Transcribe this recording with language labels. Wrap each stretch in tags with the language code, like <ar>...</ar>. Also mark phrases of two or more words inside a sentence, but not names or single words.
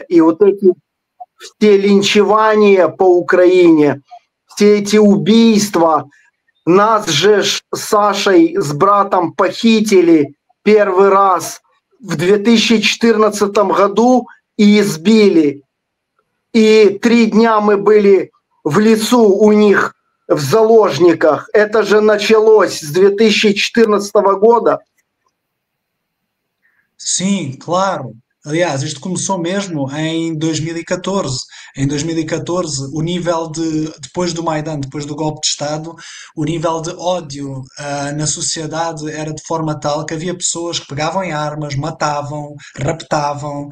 <ru>И вот эти все линчевания по Украине, все эти убийства, нас же с Сашей, с братом похитили первый раз в 2014 году и избили. И 3 дня мы были в лесу у них в заложниках. Это же началось с 2014 года.</ru> <pt>sim, claro. Aliás, isto começou mesmo em 2014. Em 2014, o nível depois do Maidan, depois do golpe de Estado, o nível de ódio na sociedade era de forma tal que havia pessoas que pegavam em armas, matavam, raptavam.</pt>